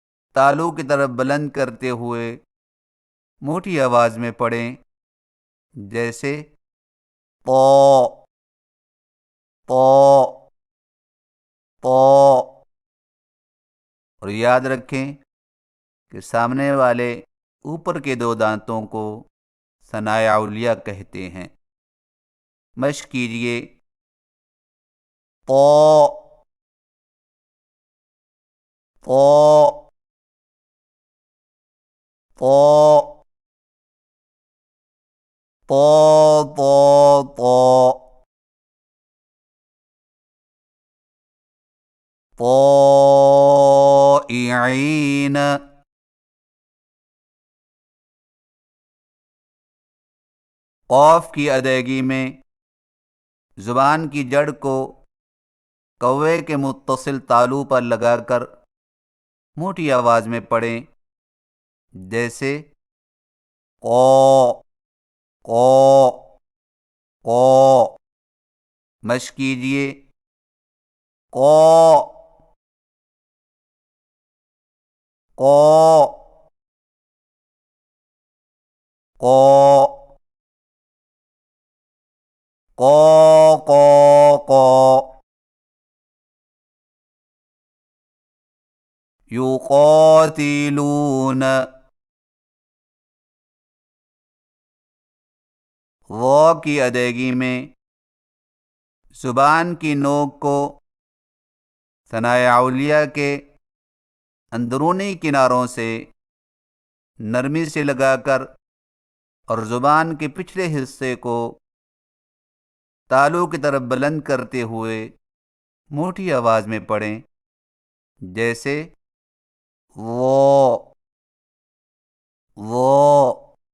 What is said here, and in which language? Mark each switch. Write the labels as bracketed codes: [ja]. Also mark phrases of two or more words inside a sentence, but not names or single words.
[ur] تالو کی طرف بلند کرتے ہوئے موٹی آواز میں پڑھیں، جیسے پو پو پو۔ اور یاد رکھیں کہ سامنے والے اوپر کے دو دانتوں کو ثنائے علیہ کہتے ہیں۔ مشق کیجیے، پو پو پو پو پو پو پوئعین۔ قوف کی ادائیگی میں زبان کی جڑ کو کوے کے متصل تالو پر لگا کر موٹی آواز میں پڑھیں، جیسے قو قو قو۔ مشق کیجیے، قو قو قو قو قو قو۔ یقاتلون، وہ کی ادائیگی میں زبان کی نوک کو ثنائے علیہ کے اندرونی کناروں سے نرمی سے لگا کر اور زبان کے پچھلے حصے کو تالو کی طرف بلند کرتے ہوئے موٹی آواز میں پڑھیں، جیسے وہ۔